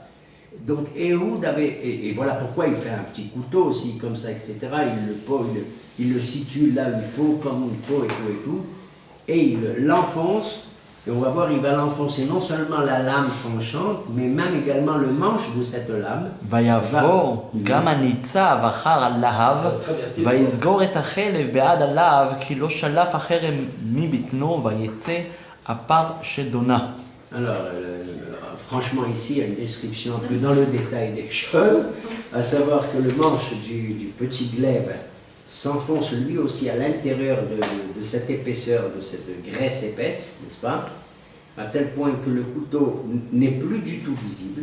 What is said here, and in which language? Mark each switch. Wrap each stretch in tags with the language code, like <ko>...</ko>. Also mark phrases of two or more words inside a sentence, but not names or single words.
<fr>Donc Ehud avait, et voilà pourquoi il fait un petit couteau aussi, comme ça, etc. Il le situe là où il faut, comme il faut, et tout. Et il l'enfonce, et on va voir, il va l'enfoncer non seulement la lame tranchante, mais même également le manche de cette lame.</fr> <he>ויבוא גם הניצב אחר הלהב, ויסגור את החלב בעד הלהב, כי לא שלף החרב מבטנו, ויצא הפר שדונה.</he> <fr>Alors, franchement, ici, il y a une description un peu dans le détail des choses, à savoir que le manche du petit glaive s'enfonce lui aussi à l'intérieur de cette épaisseur, de cette graisse épaisse, n'est-ce pas? À tel point que le couteau n'est plus du tout visible.</fr>